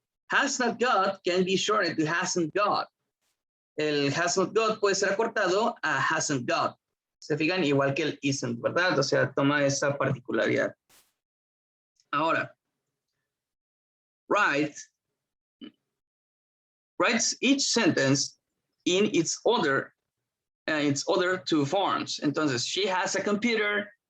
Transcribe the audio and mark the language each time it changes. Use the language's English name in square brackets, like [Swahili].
[English] Has not got can be shortened to hasn't got. [Spanish] El has not got puede ser acortado a hasn't got. Se fijan, igual que el isn't, ¿verdad? O sea, toma esa particularidad. Ahora, write [English] writes each sentence in its other two forms. [Spanish] Entonces, she has a computer.